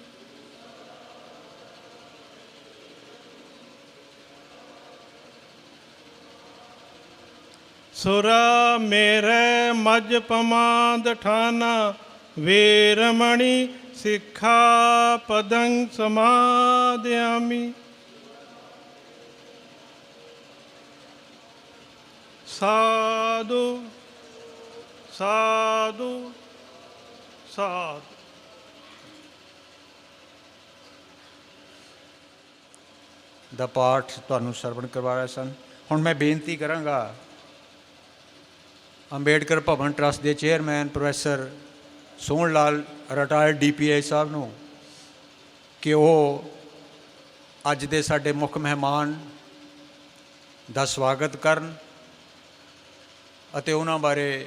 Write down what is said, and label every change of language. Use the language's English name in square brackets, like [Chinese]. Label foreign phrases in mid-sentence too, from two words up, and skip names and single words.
[Pali] सुरा मेरे मजपमादठाना वेरमणि सिक्खापदं समादयामि साधु साधु साधु। [Punjabi] ਦਾ ਪਾਠ ਤੁਹਾਨੂੰ ਸਰਵਣ ਕਰਵਾ ਰਹੇ ਸਨ। ਹੁਣ ਮੈਂ ਬੇਨਤੀ ਕਰਾਂਗਾ ਅੰਬੇਡਕਰ ਭਵਨ ਟਰੱਸਟ ਦੇ ਚੇਅਰਮੈਨ ਪ੍ਰੋਫੈਸਰ ਸੋਹਣ ਲਾਲ ਰਿਟਾਇਰਡ DPI ਸਾਹਿਬ ਨੂੰ ਕਿ ਉਹ ਅੱਜ ਦੇ ਸਾਡੇ ਮੁੱਖ ਮਹਿਮਾਨ ਦਾ ਸਵਾਗਤ ਕਰਨ ਅਤੇ ਉਹਨਾਂ ਬਾਰੇ